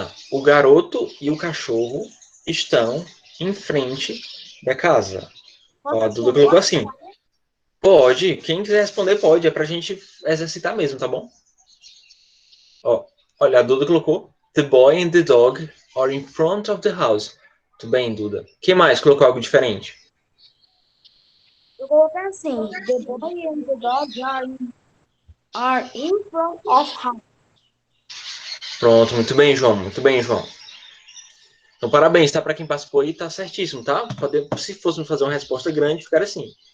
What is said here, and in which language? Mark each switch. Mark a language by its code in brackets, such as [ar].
[pt] O garoto e o cachorro estão em frente da casa. Ó, a Duda colocou assim. Pode, quem quiser responder pode, é pra gente exercitar mesmo, tá bom? Ó, olha, a Duda colocou [en] the boy and the dog are in front of the house. [pt] Tudo bem, Duda. Quem mais colocou algo diferente? Eu coloquei assim, [en] the boy and the dog are in front of house. [pt] Pronto, muito bem, João. Muito bem, João. Então, parabéns, tá? Para quem participou aí, tá certíssimo, tá? Se fôssemos fazer uma resposta grande, ficaria assim.